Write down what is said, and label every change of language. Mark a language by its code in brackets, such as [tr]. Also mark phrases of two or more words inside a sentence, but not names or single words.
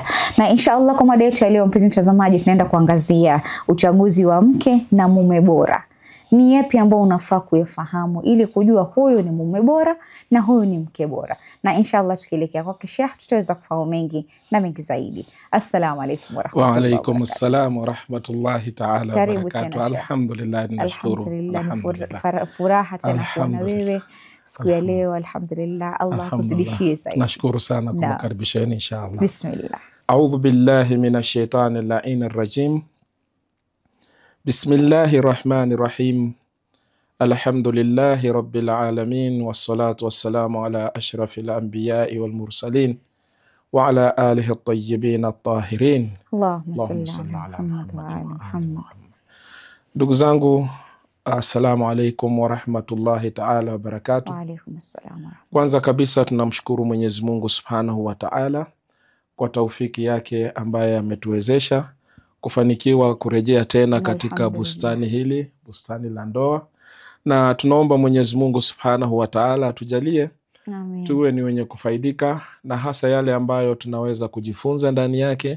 [sw] Na inshallah kwa mada yetu ya leo mpenzi mtazamaji, tunaenda kuangazia uchaguzi wa mke na mume bora. Ni yapi ambao unafaa kuyafahamu ili kujua huyu ni mume bora na huyu ni mke bora. Na inshallah tukielekea kwa Sheikh tutaweza kufahamu mengi na mengi zaidi. [ar] السلام عليكم ورحمة الله وبركاته. وعليكم السلام ورحمة الله تعالى وبركاته. [sw] Alhamdulillah, nashukuru. Alhamdulillah, furaha tena kuona wewe siku ya leo. Alhamdulillah, Allah kuzidishie zaidi. Nashukuru sana kwa kukaribisheni inshallah. Bismillah. [ar] أعوذ بالله من الشيطان اللعين الرجيم. بسم الله الرحمن الرحيم. الحمد لله رب العالمين والصلاة والسلام على أشرف الأنبياء والمرسلين وعلى آله الطيبين الطاهرين. اللهم صل على محمد. [sw] Ndugu zangu, [ar] السلام عليكم ورحمة الله تعالى وبركاته. وعليكم السلام. [sw] Kwanza kabisa tunamshukuru Mwenyezi Mungu [ar] سبحانه وتعالى [sw] kwa taufiki yake ambaye ametuwezesha kufanikiwa kurejea tena katika bustani hili, bustani la ndoa. Na tunaomba Mwenyezi Mungu [ar] سبحانه وتعالى [sw] atujalie tuwe ni wenye kufaidika na hasa yale ambayo tunaweza kujifunza ndani yake.